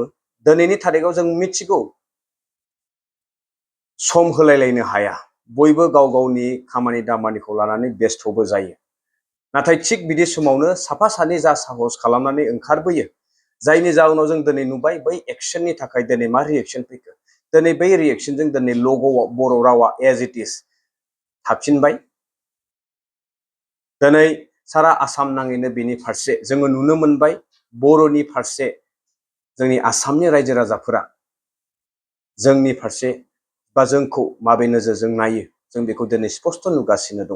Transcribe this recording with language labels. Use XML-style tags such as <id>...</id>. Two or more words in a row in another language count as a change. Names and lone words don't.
<brx>दिनैनि थारिखाव जों मिथिगौ सम होलायलायनो हाया, बयबो गाव गावनि खामानि दामानिखौ लानानै बेस्थ'बो जायो। नाथाय थिग बिदि समावनो साफा सानै जा साहस खालामनानै ओंखारबोयो, जायनि जाउनाव जों दिनै नुबाय बै एक्सननि थाखाय दिनै मा रिएक्सन फैखो। दिनै बै रिएक्सनजों दिनै लग'आव बर' रावा</brx> <en>as it is</en> <brx>थाफिनबाय। दिनै सारा आसाम नाङैनो बेनि फारसे जोङो नुनो मोनबाय, बर'नि फारसे जोंनि आसामनि रायजो राजाफोरा जोंनि फारसे बा जोंखौ माबे नोजोरजों नायो जों बेखौ दिनै स्पष्ट नुगासिनो दङ।</brx>